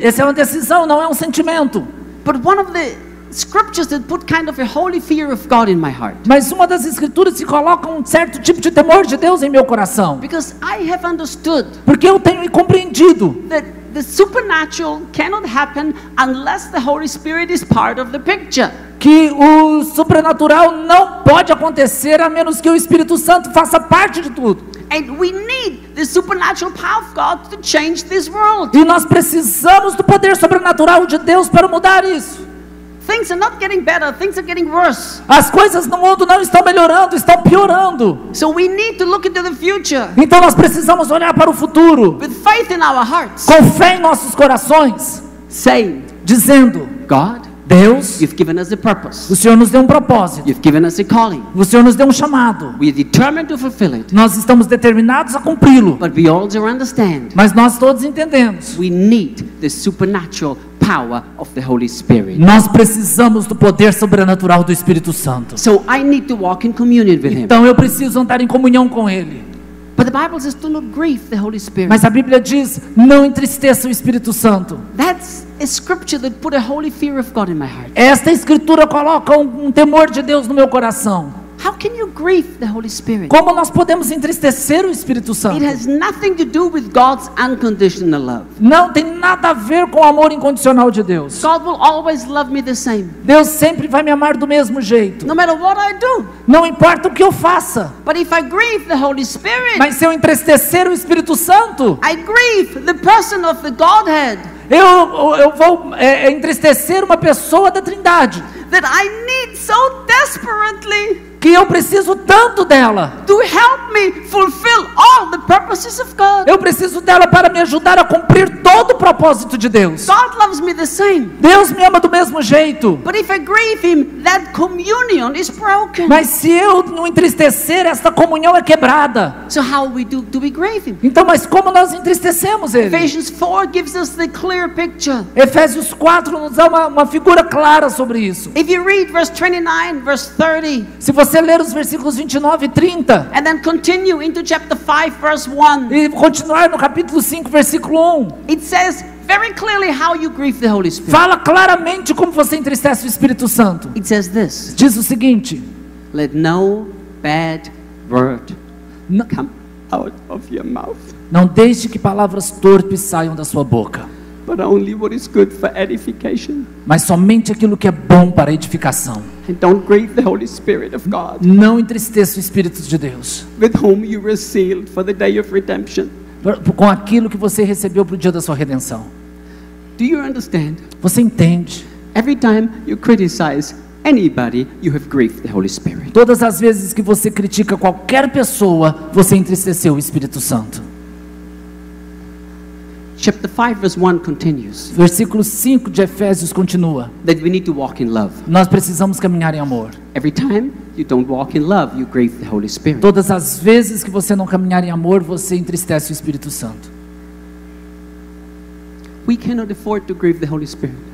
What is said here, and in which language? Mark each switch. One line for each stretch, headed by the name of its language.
Portuguese: é uma decisão, não é um sentimento.
English: But one of the scriptures that put kind of a holy fear of God in my heart,
Portuguese: Mas uma das escrituras que coloca um certo tipo de temor de Deus em meu coração.
English: because I have understood
Portuguese: Porque eu tenho compreendido
English: that the supernatural cannot happen unless the Holy Spirit is part of the picture.
Portuguese: que o sobrenatural não pode acontecer a menos que o Espírito Santo faça parte de tudo.
English: And we need the supernatural power of God to change this world.
Portuguese: E nós precisamos do poder sobrenatural de Deus para mudar isso.
English: Things are not getting better, things are getting worse.
Portuguese: As coisas no mundo não estão melhorando, estão piorando.
English: So we need to look into the future
Portuguese: Então nós precisamos olhar para o futuro
English: with faith in our hearts,
Portuguese: com fé em nossos corações,
English: saying,
Portuguese: dizendo:
English: God,
Portuguese: Deus,
English: You've given us a purpose.
Portuguese: o Senhor nos deu um propósito,
English: You've given us a calling.
Portuguese: o Senhor nos deu um chamado.
English: We are determined to fulfill it.
Portuguese: Nós estamos determinados a cumpri-lo,
English: But we also understand
Portuguese: mas nós todos entendemos.
English: we need the supernatural power of the Holy Spirit.
Portuguese: Nós precisamos do poder sobrenatural do Espírito Santo.
English: So I need to walk in communion with Him.
Portuguese: Então eu preciso andar em comunhão com Ele.
English: But the Bible says do not grieve the Holy Spirit.
Portuguese: Mas a Bíblia diz: não entristeça o Espírito Santo.
English: That's a scripture that put a holy fear of God in my heart.
Portuguese: Esta escritura coloca um temor de Deus no meu coração.
English: How can you grieve the Holy Spirit?
Portuguese: Como nós podemos entristecer o Espírito Santo?
English: It has nothing to do with God's unconditional love.
Portuguese: Não tem nada a ver com o amor incondicional de Deus.
English: God will always love me the same,
Portuguese: Deus sempre vai me amar do mesmo jeito.
English: no matter what I do.
Portuguese: Não importa o que eu faça.
English: But if I grieve the Holy Spirit,
Portuguese: Mas se eu entristecer o Espírito Santo,
English: I grieve the person of the Godhead
Portuguese: eu vou entristecer uma pessoa da Trindade,
English: that I need so desperately
Portuguese: que eu preciso tanto dela.
English: to help me fulfill all the purposes of God.
Portuguese: Eu preciso dela para me ajudar a cumprir todo o propósito de Deus.
English: God loves me the same.
Portuguese: Deus me ama do mesmo jeito.
English: But if I grieve Him, that communion is broken.
Portuguese: Mas se eu não entristecer, esta comunhão é quebrada.
English: So how do we grieve Him?
Portuguese: Então, mas como nós entristecemos Ele?
English: Ephesians 4 gives us the clear picture.
Portuguese: Efésios 4 nos dá uma figura clara sobre isso.
English: If you read verse 29, verse 30,
Portuguese: Se você ler os versículos 29 e 30
English: and then continue into chapter 5, verse 1,
Portuguese: e continuar no capítulo 5, versículo 1,
English: it says very clearly how you grieve the Holy Spirit.
Portuguese: Fala claramente como você entristece o Espírito Santo.
English: It says this:
Portuguese: Diz o seguinte:
English: let no bad word N- come out of your mouth,
Portuguese: Não deixe que palavras torpes saiam da sua boca,
English: but only what is good for edification.
Portuguese: mas somente aquilo que é bom para a edificação.
English: And don't grieve the Holy Spirit of God,
Portuguese: Não entristeça o Espírito de Deus,
English: with whom you were sealed for the day of redemption.
Portuguese: com aquilo que você recebeu para o dia da sua redenção.
English: Do you understand?
Portuguese: Você entende?
English: Every time you criticize anybody, you have grieved the Holy Spirit.
Portuguese: Todas as vezes que você critica qualquer pessoa, você entristeceu o Espírito Santo.
English: Chapter 5 verse 1 continues
Portuguese: Versículo 5 de Efésios continua:
English: that we need to walk in love.
Portuguese: nós precisamos caminhar em amor.
English: Every time you don't walk in love, you grieve the Holy Spirit.
Portuguese: Todas as vezes que você não caminhar em amor, você entristece o Espírito Santo.
English: We cannot afford to grieve the Holy Spirit.